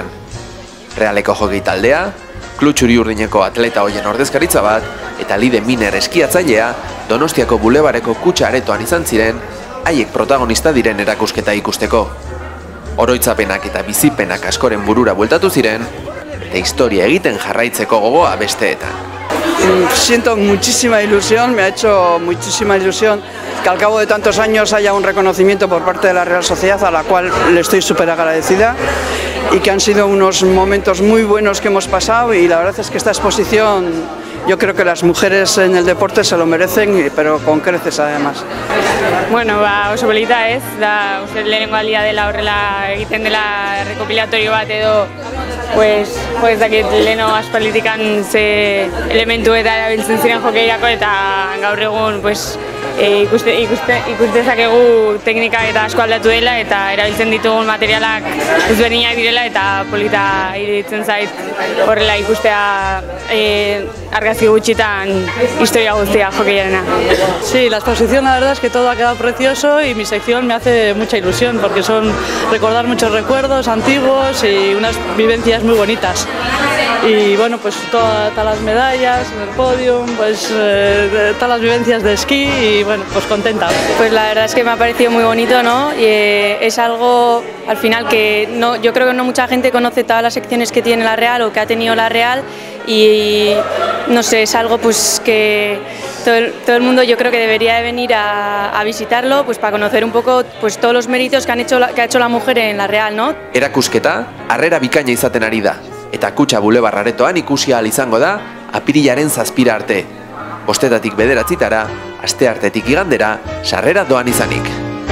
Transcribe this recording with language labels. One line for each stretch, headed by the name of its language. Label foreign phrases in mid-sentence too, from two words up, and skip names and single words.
Basque: Realeko jokei taldea, Klu txuri urdineko atleta hoien ordezkaritza bat, eta Lide Miner eskiatzailea, Donostiako bulebareko kutxa aretoan izan ziren, haiek protagonista diren erakusketa ikusteko. Oroitzapenak eta bizipenak askoren burura bueltatu ziren, eta historia egiten jarraitzeko gogoa besteetan.
Spanish: Siento muchísima ilusión, me ha hecho muchísima ilusión que al cabo de tantos años haya un reconocimiento por parte de la Real Sociedad, a la cual le estoy súper agradecida, y que han sido unos momentos muy buenos que hemos pasado, y la verdad es que esta exposición, yo creo que las mujeres en el deporte se lo merecen, pero con creces además.
Basque: Bueno, oso polita ez, da uste lehenengo aldia dela horrela egiten dela rekopilatorio bat edo, pues dakit leheno aspalditikan ze elementu eta erabiltzen ziren jokeirako, eta gaur egun ikuste dezakegu teknika eta asko aldatu dela, eta erabiltzen ditugun materialak ezberdinak direla, eta polita iruditzen zait horrela ikustea argazki gutxitan historia guztia jokeirarena.
Spanish: Sí, la exposición la verdad es que todo ha quedado precioso y mi sección me hace mucha ilusión porque son recordar muchos recuerdos antiguos y unas vivencias muy bonitas. Y bueno, pues todas las medallas en el podio, pues todas las vivencias de esquí y bueno, pues contenta. Pues la verdad es que me ha parecido muy bonito, ¿no? Y es algo al final que yo creo que no mucha gente conoce todas las secciones que tiene la Real o que ha tenido la Real, y no sé, es algo pues que todo el mundo yo creo que debería de venir a visitarlo, pues para conocer un poco pues todos los méritos que ha hecho la mujer en la Real, ¿no?
Basque: Erakusketa harrera bikaina izaten ari da, eta Kutxa Bulebar aretoan ikusi ahal izango da apirilaren 7 arte. 7:00 bederatzietara, asteartetik igandera, sarrera doan izanik.